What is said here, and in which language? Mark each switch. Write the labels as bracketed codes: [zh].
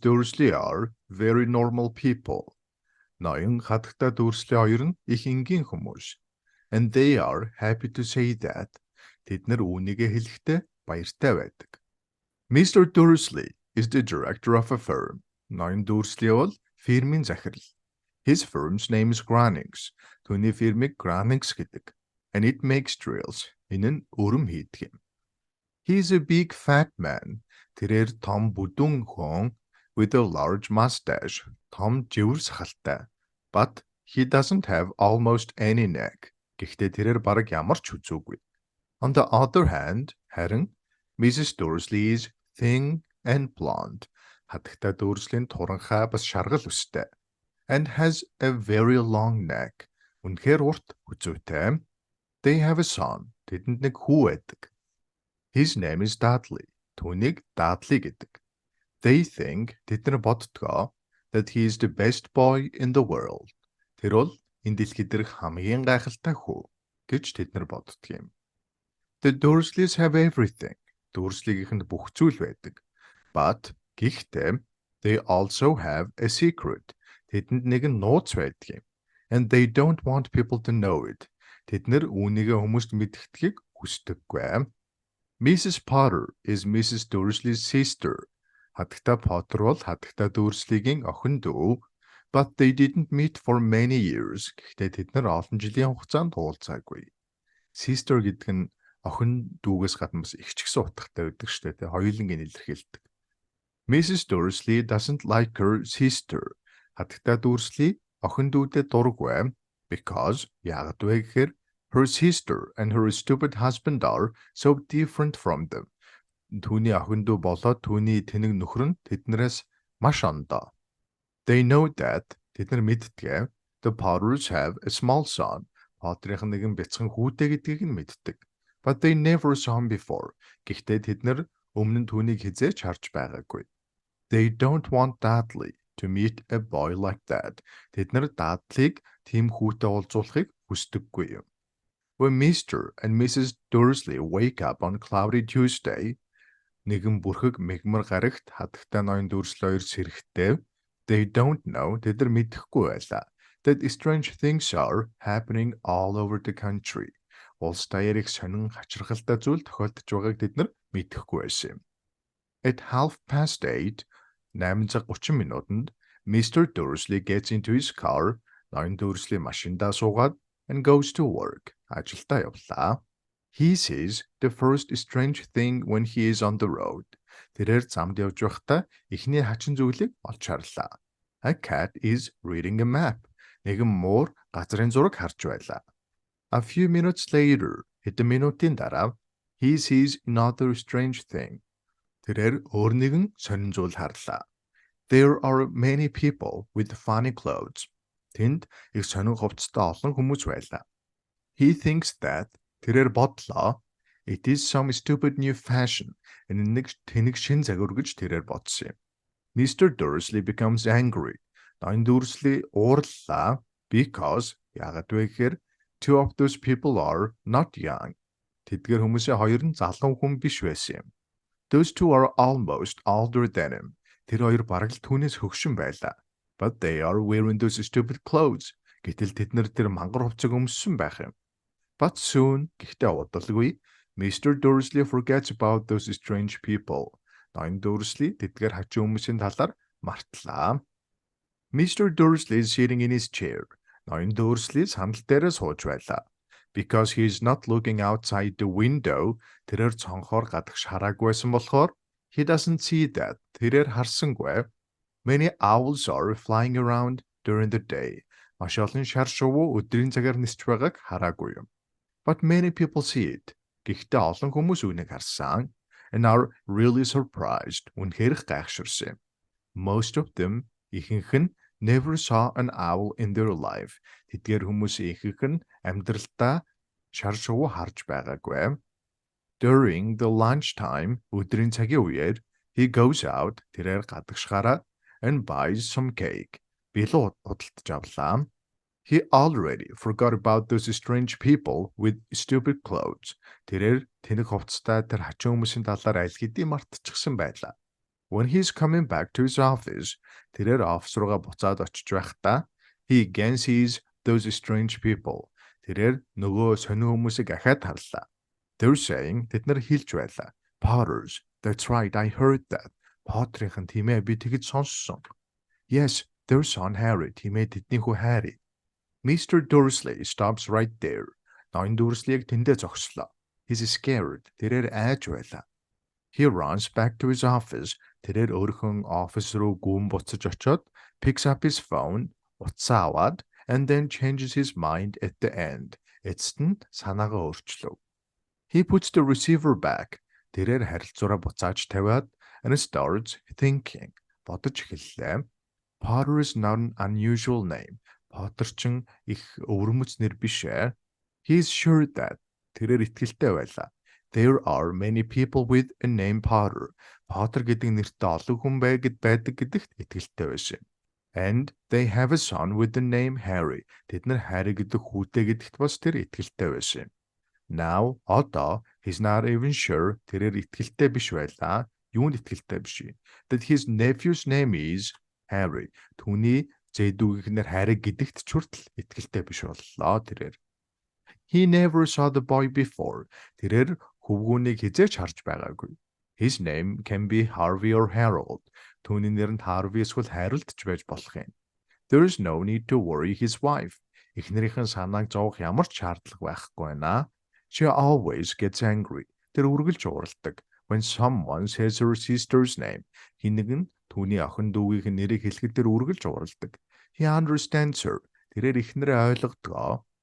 [en] Dursley are very normal people. [mn] Ноён хатагтай Dursley хоёр нь их энгийн хүмүүс. [en] And they are happy to say that. [mn] Тэд нар үүнийгээ хэлэхдээ баяртай байдаг. [en] Mr. Dursley is the director of a firm. [mn] Ноён Dursley бол фирмийн захирал. [en] His firm's name is Grannings. [mn] Түүний фирмийг Grannings гэдэг. [en] And it makes drills. [mn] Энэ нь өрөм хийдэг юм. [en] He is a big fat man. [mn] Тэрээр том бүдүүн хүн [en] with a large mustache. [mn] Том живэр сахалтай. [en] But he doesn't have almost any neck. [mn] Гэхдээ тэрээр бараг ямар ч хүзүүгүй. [en] On the other hand, [mn] харин [en] Mrs. Dursley is thin and blonde. [mn] Хатагтай Dursley-ийн туранхай бас шаргал өстэй. [en] And has a very long neck. [mn] Үнэхээр урт хүзүүтэй. [en] They have a son. [mn] Тэдэнд нэг хүү байдаг. [en] His name is Dudley. [mn] Түүнийг Dudley гэдэг. [en] They think, [mn] тэд нар боддгоо, [en] that he is the best boy in the world. [mn] Тэр бол энэ дэлхийд дээрх хамгийн гайхалтай хүү гэж тэд нар боддог юм. [en] The Dursleys have everything. [mn] Dursley-гийнхэнд бүх зүйл байдаг. [en] But [mn] гэхдээ [en] they also have a secret. [mn] Тэдэнд нэгэн нууц байдаг юм. [en] And they don't want people to know it. [mn] Тэд нар үүнийгээ хүмүүст мэдгэдгийг хүсдэггүй. [en] Mrs. Potter is Mrs. Dursley's sister. [mn] Хатагтай Potter бол хатагтай Dursley-гийн охин дүү. [en] But they didn't meet for many years. [mn] Гэхдээ тэд нар олон жилийн хугацаанд уулзаагүй. Sister гэдэг нь охин дүүгээс гадна бас их ч гэсэн утгатай байдаг шүү дээ. Хоёулангийн илэрхийлдэг. [en] Mrs. Dursley doesn't like her sister. [mn] Хатагтай Dursley охин дүүдэд дурггүй. [en] Because [mn] яагаад вэ гэхээр [en] her sister and her stupid husband are so different from them. [mn] Түүний охин дүү болоод түүний тэнэг нөхөр нь тэднээс маш ондоо. [en] They know that [mn] тэд нар мэддэг. [en] The Potters have a small son. [mn] Potterийн нэгэн бяцхан хүүтэй гэдгийг нь мэддэг. [en] But they never saw him before. [mn] Гэхдээ тэд нар өмнө нь түүнийг хизээж харж байгаагүй. [en] They don't want Dudley to meet a boy like that. [mn] Тэд нар Dudley-г тийм хүүтэй уулзуулахыг хүсдэггүй юм. [en] When Mr. and Mrs. Dursley wake up on cloudy Tuesday, [mn] нэгэн бүрхэг мегмар гарагт хатагтай ноён Dursley хоёр сэрэхтэй, [en] they don't know, [mn] тэд нар мэдэхгүй байлаа, [en] that strange things are happening all over the country. [mn] Улс даяар их сонин хачирхалтай зүйл тохиолдож байгааг тэд нар мэдэхгүй байсан юм. [en] At 8:30, [mn] 8:30 минутанд, [en] Mr. Dursley gets into his car, [mn] ноён Dursley машиндаа суугаад, [en] and goes to work. [mn] Ажилдаа явлаа. [en] He sees the first strange thing when he is on the road. [mn] Тэрээр замд явж байхдаа эхний хачин зүйлийг олж харлаа. [en] A cat is reading a map. [mn] Нэгэн муур газрын зураг харж байлаа. [en] A few minutes later, [mn] хэдэн минутын дараа, [en] he sees another strange thing. [mn] Тэрээр өөр нэгэн сонин зүйл харлаа. [en] There are many people with funny clothes. [mn] Тэнд их сонин хувцастай олон хүмүүс байлаа. [en] He thinks that [mn] тэрээр бодлоо [en] it is some stupid new fashion. [mn] Энэ нэг тэнэг шин загвар гэж тэрээр бодсон юм. [en] Mr. Dursley becomes angry. [mn] Ноён Dursley уурлаа [en] because [mn] яагаад вэ гэхээр [en] two of those people are not young. [mn] Тэдгээр хүмүүсийн хоёр нь залуу хүн биш байсан юм. [en] Those two are almost older than him. [mn] Тэр хоёр бараг л түүнээс хөгшин байлаа. [en] But they are wearing those stupid clothes. [mn] Гэтэл тэд нар тэр мангар хувцас өмссөн байх юм. [en] But soon, [mn] гэхдээ удалгүй, [en] Mr. Dursley forgets about those strange people. [mn] Ноён Dursley тэдгээр хачин хүмүүсийн талаар мартлаа. [en] Mr. Dursley is sitting in his chair. [mn] Ноён Dursley сандал дээрээ сууж байлаа. [en] Because he is not looking outside the window, [mn] тэрээр цонхоор гадагш хараагүйсэн болохоор, [en] he doesn't see that. [mn] Тэрээр харсангүй. [en] Many owls are flying around during the day. [mn] Маш олон шар шувуу өдрийн цагаар нисч байгааг хараагүй юм. [en] But many people see it. [mn] Гэхдээ олон хүмүүс үүнийг харсан [en] and are really surprised. [mn] Үнэхээр гайхширсан. [en] Most of them, [mn] ихэнх нь [en] never saw an owl in their life. [mn] Тэдгээр хүмүүсийн ихэнх нь амьдралдаа шар шувуу харж байгаагүй. [en] During the lunchtime, [mn] өдрийн цагийн үеэр, [en] he goes out, [mn] тэрээр гадагш гараад [en] and buys some cake. [mn] Билүү худалдаж авлаа. [en] He already forgot about those strange people with stupid clothes. [mn] Тэрээр тэнэг хувцастай тэр хачин хүмүүсийн талаар аль хэдийн мартчихсан байлаа. [en] When he's coming back to his office, [mn] тэрээр офис руугаа буцаад очиж байхдаа [en] he again sees those strange people. [mn] Тэрээр нөгөө сонин хүмүүсийг ахаад харлаа. [en] They're saying [mn] тэд нар хэлж байлаа. [en] Potters, that's right, I heard that. [mn] Potterийн тиймээ би тэгж сонссон. [en] Yes, their son Harry, [mn] тиймээ тэдний хүү Harry. [en] Mr. Dursley stops right there. [mn] Ноён Dursley-г тэндээ зогслоо. [en] He's scared. [mn] Тэрээр айж байлаа. [en] He runs back to his office. [mn] Тэрээр өөрхөн офис руу гүн буцаж очоод [en] picks up his phone, [mn] утсаа аваад, [en] and then changes his mind at the end. [mn] Эцэст нь санаагаа өөрчлөв. [en] He puts the receiver back. [mn] Тэрээр харилцаараа буцааж тавиад [en] and starts thinking. [mn] Бодож эхэллээ. [en] Potter is not an unusual name. [mn] Potter чин их өвөрмөц нэр биш ээ. [en] He is sure that. [mn] Тэрээр итгэлтэй байлаа. [en] There are many people with a name Potter. [mn] Potter гэдэг нэртэй олон хүн байдаг гэдэгт итгэлтэй байсан. [en] And they have a son with the name Harry. [mn] Тэд нар Harry гэдэг хүүтэй гэдэгт бас тэр итгэлтэй байсан. [en] Now, [mn] одоо [en] he's not even sure [mn] тэрээр итгэлтэй биш байлаа. Юунд итгэлтэй биш. [en] That his nephew's name is Harry. [mn] Түүний зэдүүгийнээр Harry гэдэгт ч хүртэл итгэлтэй биш боллоо тэрээр. [en] He never saw the boy before. [mn] Тэрээр хөвгүүнийг хизээч харж байгаагүй. [en] His name can be Harvey or Harold. [mn] Түүний нэр нь Harvey эсвэл Harold ч байж болох юм. [en] There is no need to worry his wife. [mn] Эхнэрийнхэн санааг зовох ямар ч шаардлага байхгүй байна. [en] She always gets angry. [mn] Тэр үргэлж уурладаг. [en] When someone says her sister's name. [mn] Хинэг нь түүний охин дүүгийн нэрийг хэлэхэд тэр үргэлж уурладаг. [en] He understands her. [mn] Тэрээр эхнэрээ ойлгодог.